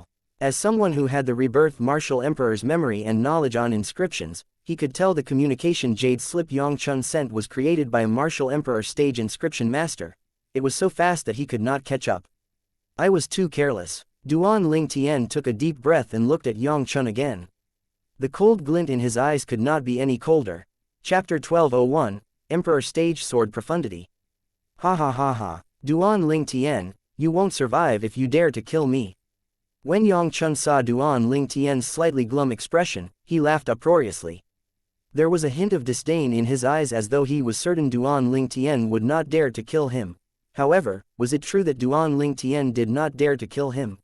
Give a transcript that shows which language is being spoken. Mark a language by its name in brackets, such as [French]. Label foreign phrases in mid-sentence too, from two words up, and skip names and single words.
[English] As someone who had the rebirth martial emperor's memory and knowledge on inscriptions, he could tell the communication jade slip Yang Chun sent was created by a martial emperor stage inscription master. It was so fast that he could not catch up. I was too careless. Duan Ling Tian took a deep breath and looked at Yang Chun again. The cold glint in his eyes could not be any colder. Chapter 1201, Emperor Stage Sword Profundity. Ha ha ha ha. Duan Ling Tian, you won't survive if you dare to kill me. When Yang Chun saw Duan Ling Tian's slightly glum expression, he laughed uproariously. There was a hint of disdain in his eyes as though he was certain Duan Ling Tian would not dare to kill him. However, was it true that Duan Ling Tian did not dare to kill him?